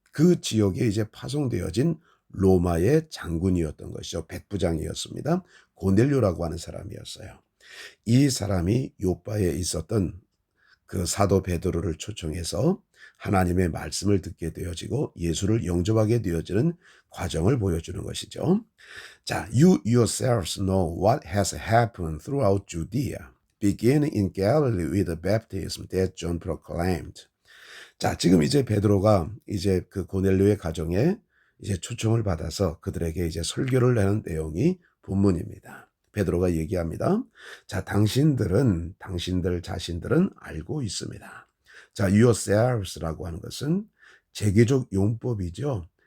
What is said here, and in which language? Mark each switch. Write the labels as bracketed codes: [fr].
[ko] 그 지역에 이제 파송되어진 로마의 장군이었던 것이죠. 백부장이었습니다. 고넬료라고 하는 사람이었어요. 이 사람이 요바에 있었던 그 사도 베드로를 초청해서 하나님의 말씀을 듣게 되어지고 예수를 영접하게 되어지는 과정을 보여주는 것이죠. [en] 자, you yourselves know what has happened throughout Judea, beginning in Galilee with the baptism that John proclaimed. [ko] 자, 지금 이제 베드로가 이제 그 고넬료의 가정에 이제 초청을 받아서 그들에게 이제 설교를 하는 내용이 본문입니다. 베드로가 얘기합니다. 자, 당신들 자신들은 알고 있습니다. 자, yourselves라고 하는 것은 제개적 용법이죠.